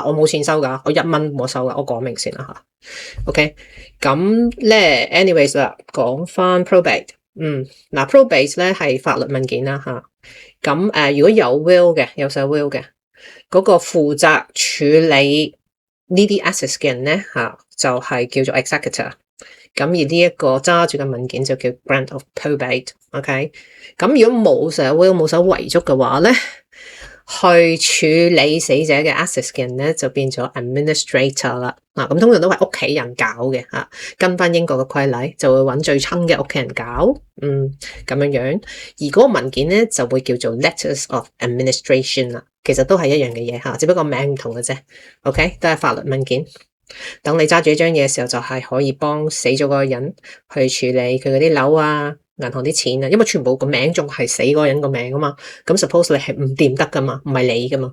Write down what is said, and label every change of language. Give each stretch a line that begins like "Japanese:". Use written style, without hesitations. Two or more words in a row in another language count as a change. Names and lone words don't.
Cantonese: 嗱，我冇錢收噶，我1蚊冇收噶，我講明先啦OK， 咁咧 anyways 啦，講翻 probate。probate 咧係法律文件啦咁如果有 will 嘅，有寫 will 嘅嗰個負責處理呢啲 assets 嘅人咧就係叫做 executor。咁而呢一個揸住嘅文件就叫
English: grant of probate。
Cantonese: OK， 咁如果冇寫 will 冇寫遺囑嘅話咧， 去處理死者嘅 assets 嘅人咧，就變咗 administrator 啦。咁通常都係屋企人搞嘅嚇，跟翻英國嘅規例，就會揾最親嘅屋企人搞，咁樣。而嗰個文件咧就會叫做
English: letters of administration
Cantonese: 啦。其實都係一樣嘅嘢嚇，只不過名唔同嘅啫。OK， 都係法律文件。等你揸住呢張嘢嘅時候，就係可以幫死咗嗰個人去處理佢嗰啲樓啊、銀行啲錢啊，因為全部個名仲係死嗰個人個名啊嘛。咁 suppose 你係唔掂得噶嘛，唔係你噶嘛。